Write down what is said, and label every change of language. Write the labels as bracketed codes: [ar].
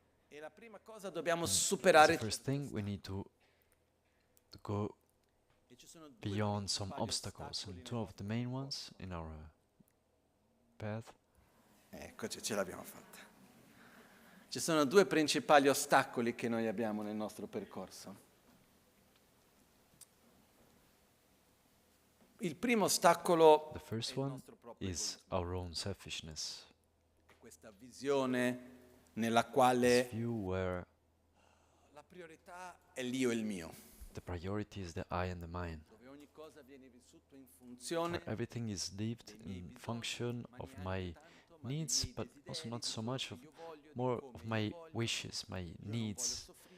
[en] The first thing, we need to go beyond some obstacles, and two of the main ones in our path. [it] Eccoci, ce l'abbiamo fatta. Ci sono due principali ostacoli che noi abbiamo nel nostro percorso. Il primo ostacolo [en] The first one is our own selfishness. [it] Questa visione nella quale [en] this view where [it] la priorità è l'io e il mio. [en] The priority is the I and the mine. [it] Dove ogni cosa viene vissuto in funzione. [en] Everything is lived in function of my needs, but also not so much of more of my wishes, my needs.